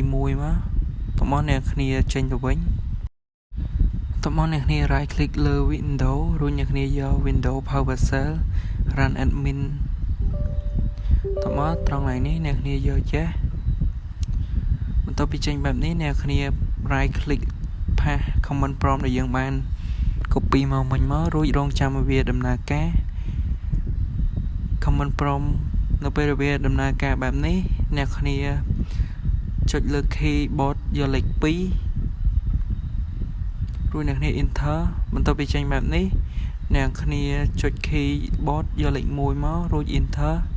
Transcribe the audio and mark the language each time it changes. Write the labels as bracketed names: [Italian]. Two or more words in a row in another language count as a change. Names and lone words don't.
[Khmer] 1 មកតមកអ្នកគ្នាចេញទៅវិញតមកអ្នកគ្នា [English] right click [Khmer] លើ window រួចអ្នកគ្នាយក [English] window PowerShell run admin [Khmer] តមកត្រង់នេះអ្នកគ្នាយកចេះបន្ទាប់ពីចេញបែបនេះអ្នកគ្នា [English] right click paste command prompt [Khmer] ដែលយើងបាន copy មកមិញមករួចរងចាំឲ្យវាដំណើរការ [English] command prompt [Khmer] នៅពេលវាដំណើរការបែបនេះអ្នកគ្នាចុចលើ keyboard យកលេខ2រួចអ្នកគ្នា enter បន្ទាប់ពីចេញបែបនេះអ្នកគ្នាចុច keyboard យកលេខ1មករួច enter